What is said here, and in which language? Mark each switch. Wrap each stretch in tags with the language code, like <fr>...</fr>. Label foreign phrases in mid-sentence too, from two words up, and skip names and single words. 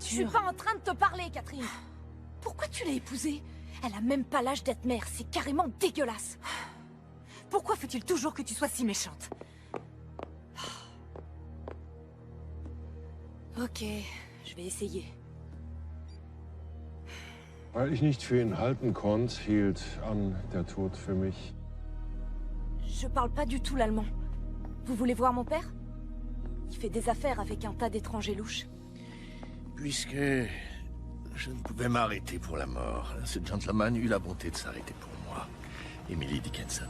<fr>Je suis pas en train de te parler, Catherine. Pourquoi tu l'as épousée? Elle a même pas l'âge d'être mère. C'est carrément dégueulasse. Pourquoi faut-il toujours que tu sois si méchante? Ok, je vais essayer.</fr> <de>Weil ich nicht für ihn halten konnte, hielt an der Tod für mich.</de> <fr>Je parle pas du tout l'allemand. Vous voulez voir mon père? Il fait des affaires avec un tas d'étrangers louches. Puisque je ne pouvais m'arrêter pour la mort, ce gentleman eut la bonté de s'arrêter pour moi. Emily Dickinson.</fr>